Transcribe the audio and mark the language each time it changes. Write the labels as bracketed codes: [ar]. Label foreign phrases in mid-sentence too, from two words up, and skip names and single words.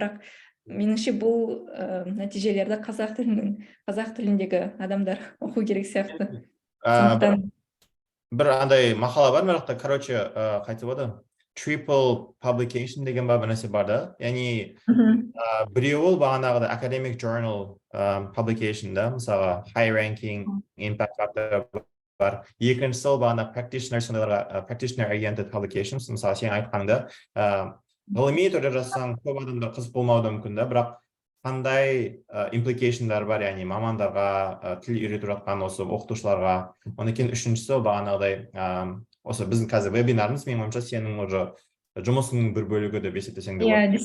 [kk] Бірақ меніңше бұл нәтижелерді қазақ тіліндегі адамдар оқу керек сияқты. Бір андай мақала бар мырақта, қайтып оды? [en] Triple publication [kk] деген бір нәрсе бар да. Яғни біреуі бағанағыда [en] academic journal publication [kk] да, мысалға [en] high ranking, impact factor [kk] бар. Екіншісі бағана [en] practitioner oriented publications, [kk] мысалы сен айтқанда ғылыми түрде жазсаң көп адамдар қызық болмауы да мүмкін да, бірақ қандай импликейшндар бар, яғни мамандарға, тіл үйретіп жатқан осы оқытушыларға. Онан кейін үшіншісі бағанағыдай осы біздің қазір вебинарымыз, менің ойымша сенің уже жұмысының бір бөлігі деп есептесең де болады.